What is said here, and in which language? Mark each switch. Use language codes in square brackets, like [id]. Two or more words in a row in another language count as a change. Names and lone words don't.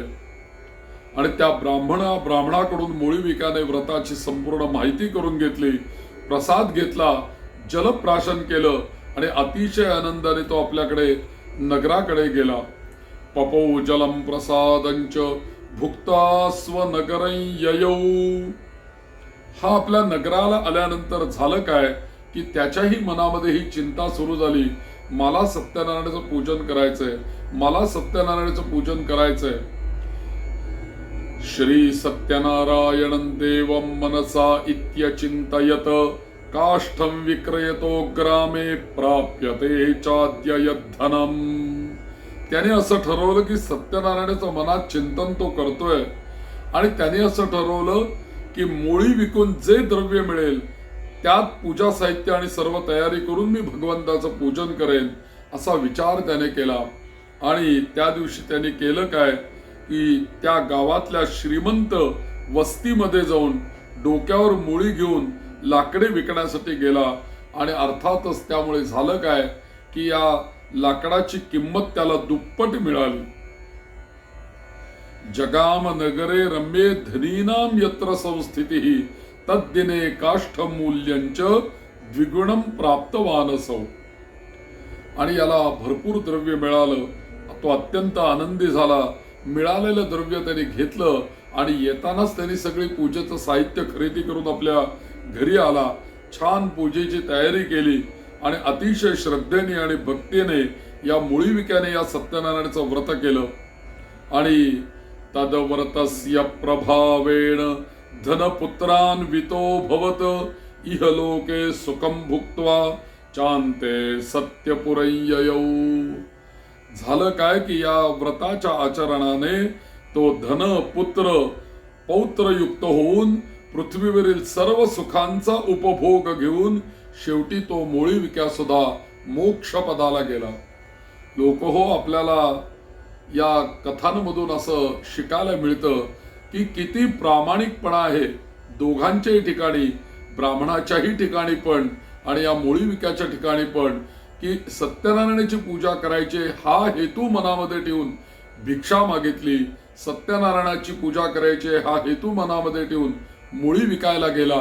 [mr] आणि त्या ब्राह्मणाकडून मुळी विकाने व्रताची संपूर्ण माहिती करून घेतली, प्रसाद घेतला, जलप्राशन केलं आणि अतिशय आनंदाने तो आपल्याकडे नगराकडे गेला. [sa] पपौ जलम प्रसादंच भुक्ता स्वनगरं ययौ. [mr] हा आपल्या नगराला आल्यानंतर झालं काय की त्याच्याही मनामध्ये ही चिंता सुरू झाली, मला सत्यनारायणाचं पूजन करायचंय, मला सत्यनारायणाचं पूजन करायचंय. [sa] श्री सत्यनारायणं देवं मनसा इत्यचिंतयत काष्ठं विक्रयतो ग्रामे प्राप्यते चाद्य यद्धनम. [mr] त्याने असं ठरवलं की सत्यनारायणाचं मनात चिंतन तो करतोय आणि त्याने असं ठरवलं की मुळी विकून जे द्रव्य मिळेल त्यात पूजा साहित्य आणि सर्व तयारी करून मी भगवंताचं पूजन करेन असा विचार त्याने केला. आणि त्या दिवशी त्याने केलं काय की त्या गावातल्या श्रीमंत वस्तीमध्ये जाऊन डोक्यावर मुळी घेऊन लाकडे विकण्यासाठी गेला आणि अर्थातच त्यामुळे झालं काय की या लाकडाची किंमत त्याला दुप्पट मिळाली. [sa] जगाम नगरे रम्ये धनीनाम यत्र संस्थितिः तद्दिने काष्ठ मूल्यंच द्विगुणम प्राप्तवानसौ. [mr] आणि याला भरपूर द्रव्य मिळालं, तो अत्यंत आनंदी झाला. मिळालेलं द्रव्य त्याने घेतलं आणि येतानाच त्यांनी सगळी पूजेचं साहित्य खरेदी करून आपल्या घरी आला. छान पूजेची तयारी केली आणि अतिशय श्रद्धेने आणि भक्तीने या मुळी विक्याने या सत्यनारायणाचं व्रत केलं. [sa] आणि तद्व्रतस्य प्रभावेण धनपुत्रान्वितो भवत इहलोके सुखं भुक्त्वा चान्ते सत्यपुरय्ययौ. [mr] झालं काय की या व्रताच्या आचरणाने तो धन पुत्र पौत्रयुक्त होऊन पृथ्वीवरील सर्व सुखांचा उपभोग घेऊन शेवटी तो मुळी विक्या सुद्धा मोक्षपदाला गेला. लोक हो, आपल्याला या कथांमधून असं शिकायला मिळतं की किती प्रामाणिकपणा आहे दोघांच्याही ठिकाणी, ब्राह्मणाच्याही ठिकाणी पण आणि या मुळी विक्याच्या ठिकाणी पण, की सत्यनारायणाची पूजा करायची हा हेतू मनामध्ये ठेवून भिक्षा मागितली, सत्यनारायणाची पूजा करायची हा हेतू मनामध्ये ठेवून मुळी विकायला गेला.